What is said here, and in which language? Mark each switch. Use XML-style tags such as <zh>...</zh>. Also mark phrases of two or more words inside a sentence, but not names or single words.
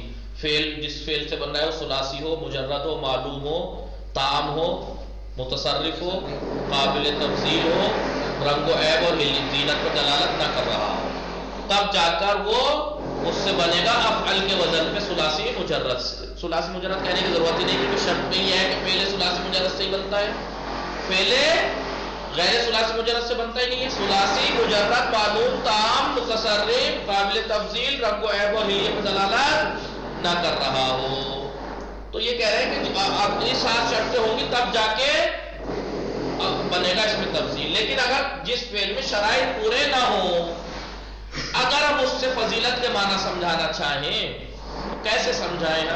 <ur>فعل جس فعل سے بن رہا ہے وہ ثلاثی ہو، مجرد ہو، معلوم ہو، تام ہو، متصرف ہو، قابل تفضیل ہو، رنگ و عیب اور زینت پر دلالت نہ کر رہا ہو، تب جا کر وہ اس سے بنے گا افعل کے وزن پہ ثلاثی مجرد سے. ثلاثی مجرد کہنے کی ضرورت ہی نہیں کیونکہ شرط میں یہ ہے کہ پہلے ثلاثی مجرد سے ہی بنتا ہے، پہلے غیر ثلاثی مجرد سے بنتا ہی نہیں ہے. ثلاثی مجرد معلوم تام متصرف قابل تفضیل رنگ و عیب اور حلیے پر دلالت نہ کر رہا ہو. تو یہ کہہ رہے ہیں کہ اب یہ 7 شرطیں ہوں گی تب جا کے بنے گا اس میں تفضیل. لیکن اگر جس فعل میں شرائط پورے نہ ہوں، اگر ہم اس سے فضیلت کے معنی سمجھانا چاہیں تو کیسے سمجھائیں ہم؟</ur>